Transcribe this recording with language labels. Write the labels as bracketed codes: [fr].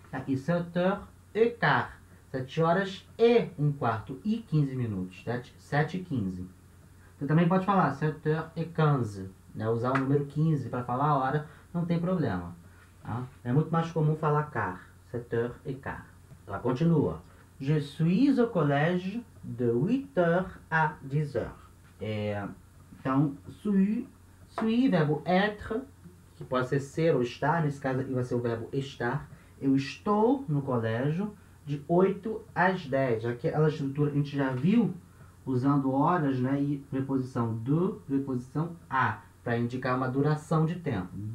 [pt] Aqui 7h15, 7 horas e um quarto e 15 minutos, 7h15. Você também pode falar 7h15, né? Usar o número 15 para falar a hora, não tem problema. Tá? É muito mais comum falar quart, 7h15. Ela continua. [fr] Je suis au collège de 8h à 10h. [pt] Então, suis, verbo être, que pode ser ou estar, nesse caso aqui vai ser o verbo estar. Eu estou no colégio de 8 às 10. Aquela estrutura que a gente já viu usando horas, né, e preposição do, preposição a, para indicar uma duração de tempo.